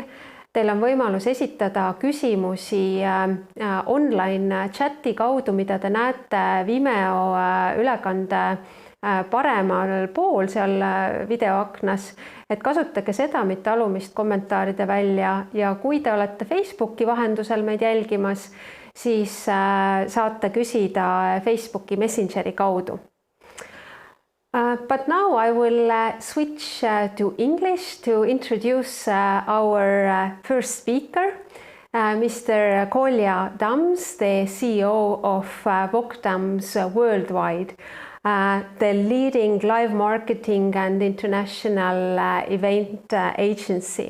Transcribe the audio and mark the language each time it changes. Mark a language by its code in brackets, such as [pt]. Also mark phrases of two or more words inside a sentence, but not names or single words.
[et] Teil on võimalus esitada küsimusi online chati kaudu, mida te näete Vimeo ülekande paremal pool seal videoaknas. Et kasutage seda, mitte alumist kommentaaride välja ja kui te olete Facebooki vahendusel meid jälgimas, siis saate küsida Facebooki Messengeri kaudu. [en] But now I will switch to English to introduce our first speaker, Mr. Colja, the CEO of VÄLJAKUTSED worldwide, the leading live marketing and international event agency.